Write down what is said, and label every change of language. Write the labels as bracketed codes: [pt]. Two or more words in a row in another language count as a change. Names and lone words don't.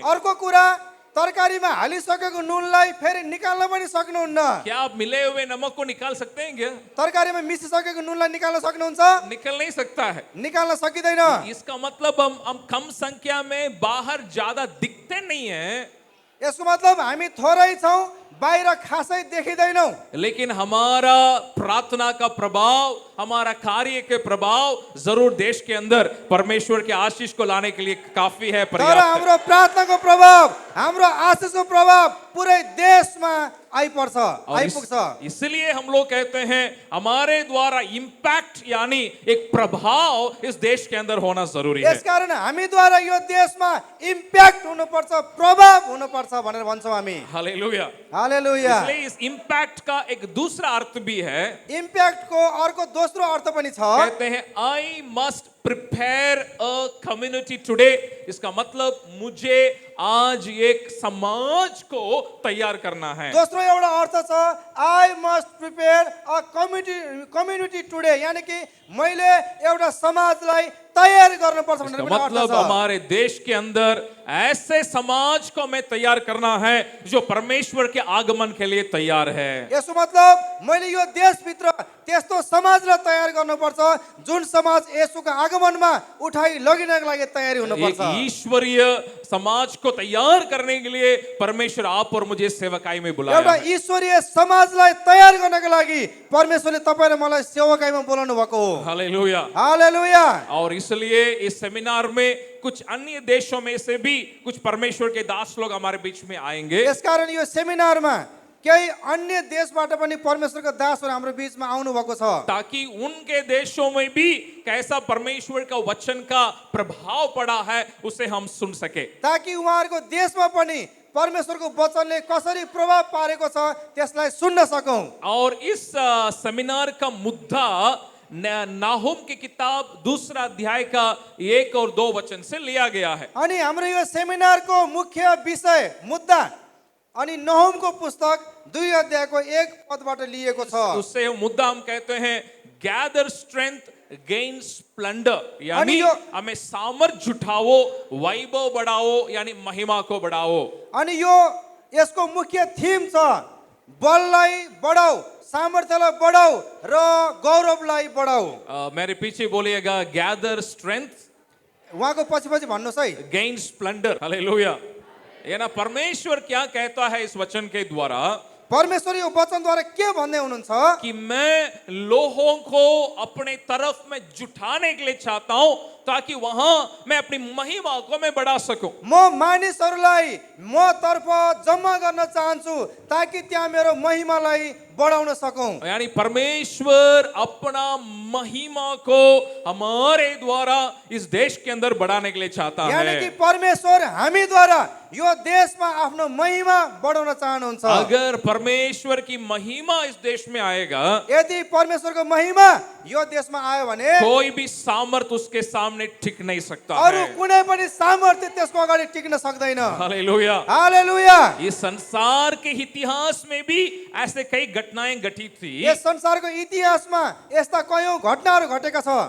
[ne] अर्को कुरा, तरकारीमा हालिसकेको नुनलाई फेरि निकाल्न पनि सक्नुहुन्न। [hi] क्या आप मिले हुए नमक को निकाल सकते हैं क्या? [ne] तरकारीमा मिसिसकेको नुनलाई निकाल्न सक्नुहुन्छ? [hi] निकल नहीं सकता है। [ne] निकाल्न सकिँदैन। [hi] इसका मतलब हम कम संख्या में बाहर ज्यादा दिखते नहीं हैं, [ne] यसको मतलब हामी थोरै छौँ, बाहिर खासै देखिँदैनौँ, [hi] लेकिन हमारा प्रार्थना का प्रभाव, हमारा कार्य के प्रभाव जरूर देश के अंदर परमेश्वर के आशीष को लाने के लिए काफी है, [ne] तर [hi] पर्याप्त है। [ne] हाम्रो प्रार्थनाको प्रभाव, हाम्रो आशिषको प्रभाव पुरै देशमा आइपर्छ, [hi] और [ne] आइपुग्छ। [hi] इसलिए हम लोग कहते हैं हमारे द्वारा इम्पैक्ट यानी एक प्रभाव इस देश के अंदर होना जरूरी है। [ne] यसकारण हामीद्वारा यो देशमा इम्प्याक्ट हुनुपर्छ, प्रभाव हुनुपर्छ भनेर भन्छौँ हामी। [hi] हालेलुया। [ne] हालेलुया। [hi] इसलिए इस इम्पैक्ट का एक दूसरा अर्थ भी है, [ne] इम्प्याक्टको अर्को दोस्रो अर्थ पनि छ। [hi] कहते हैं [en] I must prepare a community today. [hi] इसका मतलब मुझे आज एक समाज को तैयार करना है। [ne] दोस्रो एउटा अर्थ छ, [en] I must prepare a community today, [ne] यानी कि मैले एउटा समाजलाई तयार गर्नुपर्छ भनेर [hi] इसका [ne] पनि अर्थ [hi] मतलब [ne] छ। [hi] हमारे देश के अंदर ऐसे समाज को हमें तैयार करना है जो परमेश्वर के आगमन के लिए तैयार है। [ne] यसको मतलब मैले यो देशभित्र त्यस्तो समाजलाई तयार गर्नुपर्छ जुन समाज येशूको आगमनमा उठाइ लगिनको लागि तयारी [hi] एक [ne] हुनुपर्छ। [hi] ईश्वरीय समाज को तैयार करने के लिए परमेश्वर आप और मुझे सेवकाई में बुलाया [ne] एउटा [hi] है। [ne] ईश्वरीय समाजलाई तयार गर्नको लागि परमेश्वरले तपाईँ र मलाई सेवकाईमा बोलाउनु भएको हो। [hi] हालेलुया। [ne] हालेलुया। [hi] और इसलिए इस सेमिनार में कुछ अन्य देशों में से भी कुछ परमेश्वर के दास लोग हमारे बीच में आएंगे। [ne] यसकारण यो सेमिनारमा केही अन्य देशबाट पनि परमेश्वरको दासहरू हाम्रो बीचमा आउनु भएको छ, [hi] ताकि उनके देशों में भी कैसा परमेश्वर का वचन का प्रभाव पड़ा है उसे हम सुन सके। [ne] ताकि उहाँहरूको देशमा पनि परमेश्वरको वचनले कसरी प्रभाव पारेको छ त्यसलाई सुन्न सकौं। [hi] और इस सेमिनार का मुद्दा नाहुम की किताब दूसरा अध्याय का 1 और 2 वचन से लिया गया है। [ne] अनि हाम्रो यो सेमिनारको मुख्य विषय मुद्दा अनि नहुमको पुस्तक 2 अध्यायको 1 पदबाट लिएको छ। [hi] उससे मुद्दा हम कहते हैं [en] gather strength gain splendour, [hi] यानी हमें सामर्थ जुटाओ, वैभव बढ़ाओ, यानी महिमा को बढ़ाओ। [ne] अनि यो यसको मुख्य थीम छ बललाई बढाऊ, सामर्थ्यलाई बढाऊ र गौरवलाई बढाऊ। [hi] मेरे पीछे बोलिएगा [en] gather strength [ne] उहाँको पछि पछि भन्नुहोस् है। [en] gain splendour. हालेलुया। [hi] ये ना परमेश्वर क्या कहता है इस वचन के द्वारा [ne] परमेश्वर यो वचनद्वारा के भन्दै हुनुहुन्छ [hi] कि मैं लोगों को अपने तरफ में जुटाने के लिए चाहता हूं ताकि वहां मैं अपनी महिमा को मैं बढ़ा सकूं। [ne] म मानिसहरूलाई म तर्फ जम्मा गर्न चाहन्छु ताकि त्यहाँ मेरो महिमालाई बढाउन सकौं। [hi] यानी परमेश्वर अपना महिमा को हमारे द्वारा इस देश के अंदर बढ़ाने के लिए चाहता है। [ne] यानी कि परमेश्वर हामीद्वारा यो देशमा आफ्नो महिमा बढाउन चाहनुहुन्छ। [hi] अगर परमेश्वर की महिमा इस देश में आएगा, [ne] यदि परमेश्वरको महिमा यो देशमा आयो भने [hi] कोई भी सामर्थ उसके सामने टिक नहीं सकता [ne] अरु [hi] है। [ne] कुनै पनि सामर्थ्य त्यसको अगाडि टिक्न सक्दैन। [hi] हालेलुया। [ne] हालेलुया। [hi] इस संसार के इतिहास में भी ऐसे कई घटनाएं घटी थी। [ne] यस संसारको इतिहासमा यस्ता कयौं घटनाहरू घटेका छ।